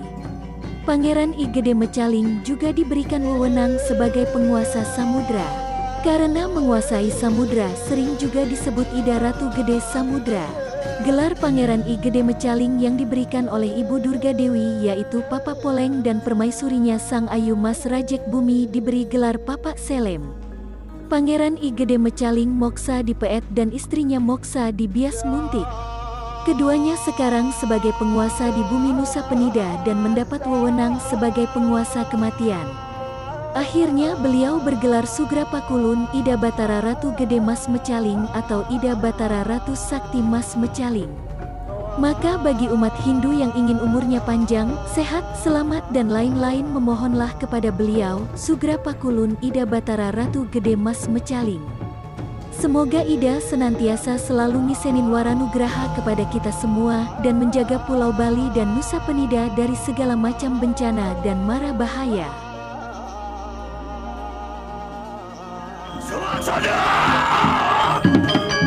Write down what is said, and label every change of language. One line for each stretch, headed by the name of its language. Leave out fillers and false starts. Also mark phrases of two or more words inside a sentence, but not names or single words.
Indonesian: Pangeran I Gede Mecaling juga diberikan wewenang sebagai penguasa samudra. Karena menguasai samudra sering juga disebut Ida Ratu Gede Samudra. Gelar Pangeran I Gede Mecaling yang diberikan oleh Ibu Durga Dewi yaitu Papa Poleng dan permaisurinya Sang Ayu Mas Rajek Bumi diberi gelar Papa Selem. Pangeran I Gede Mecaling moksa di Peet dan istrinya moksa di Bias Muntik. Keduanya sekarang sebagai penguasa di bumi Nusa Penida dan mendapat wewenang sebagai penguasa kematian. Akhirnya beliau bergelar Sugra Pakulun Ida Batara Ratu Gede Mas Mecaling atau Ida Batara Ratu Sakti Mas Mecaling. Maka bagi umat Hindu yang ingin umurnya panjang, sehat, selamat dan lain-lain memohonlah kepada beliau, Sugra Pakulun Ida Batara Ratu Gede Mas Mecaling. Semoga Ida senantiasa selalu ngisenin waranugraha kepada kita semua dan menjaga Pulau Bali dan Nusa Penida dari segala macam bencana dan mara bahaya. Suasana!